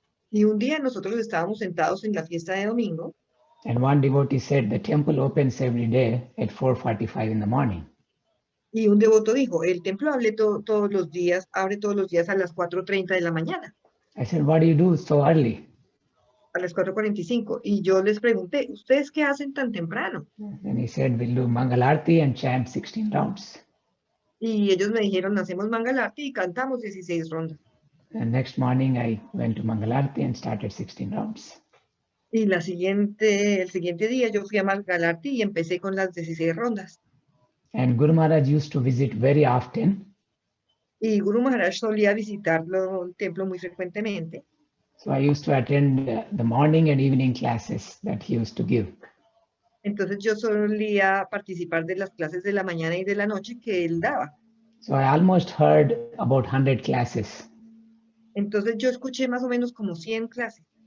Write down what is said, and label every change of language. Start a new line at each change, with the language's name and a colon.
Spanish: Y un día nosotros estábamos sentados en la fiesta de domingo.
English: And one devotee said, the temple opens every day at 4:45 in the morning.
Spanish: Y un devoto dijo, el templo abre todos los días a las 4:30 de la mañana.
English: I said, what do you do so early?
Spanish: A las 4:45. Y yo les pregunté, ¿ustedes qué hacen tan temprano?
English: And he said, we'll do Mangalarti and chant 16 rounds.
Spanish: Y ellos me dijeron, hacemos Mangalarti y cantamos 16 rondas.
English: And next morning I went to Mangalarti and started 16 rounds.
Spanish: Y el siguiente día yo fui a Mangalarti y empecé con las 16 rondas.
English: And Guru Maharaj used to visit very often.
Spanish: Y Guru Maharaj solía visitarlo el templo muy frecuentemente.
English: So I used to attend the morning and evening classes that he used to give.
Spanish: Entonces yo solía participar de las clases de la mañana y de la noche que él daba.
English: So I almost heard about 100 classes.
Spanish: Entonces yo escuché más o menos como 100 clases.